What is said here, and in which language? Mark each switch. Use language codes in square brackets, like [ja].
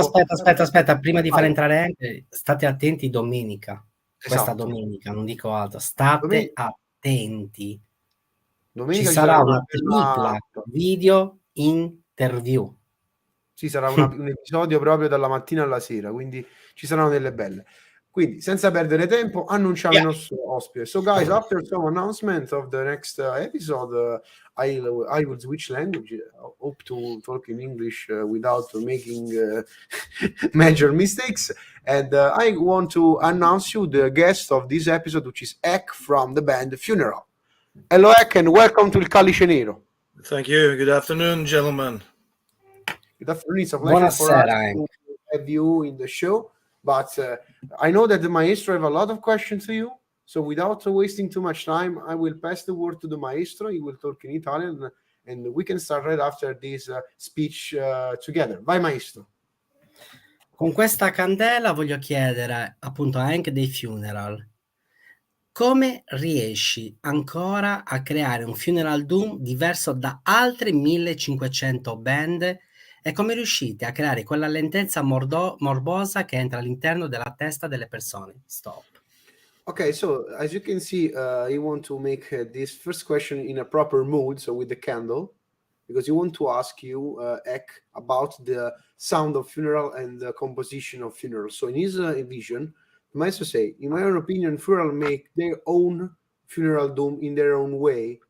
[it] Però aspetta, prima di far entrare anche, state attenti domenica, questa domenica, non dico altro, state attenti. Domenica ci sarà una tripla video interview. Sì, sarà un episodio proprio dalla mattina alla sera, quindi ci saranno delle belle. Quindi, senza perdere tempo, annunciamo il nostro ospite. [en] So, guys, after some announcement of the next episode, I will switch language. I hope to talk in English without making major mistakes. And I want to announce you the guest of this episode, which is Ek from the band Funeral. Hello, Ek, and welcome to Il Calice Nero. Thank you. Good afternoon, gentlemen. Good afternoon. It's a pleasure for us to have you in the show. But I know that the maestro have a lot of questions to you. So without wasting too much time, I will pass the word to the maestro. He will talk in Italian and we can start right after this speech together. [it] Vai, maestro. Con questa candela voglio chiedere appunto anche dei funeral. Come riesci ancora a creare un funeral doom diverso da altre 1500 band e come riuscite a creare quella lentezza morbosa che entra all'interno della testa delle persone? [en] Stop. Okay, so as you can see, you want to make this first question in a proper mood, so with the candle, because you want to ask you, Ek, about the sound of funeral and the composition of funeral. So in his vision, the maestro say, in my own opinion, funeral make their own funeral doom in their own way.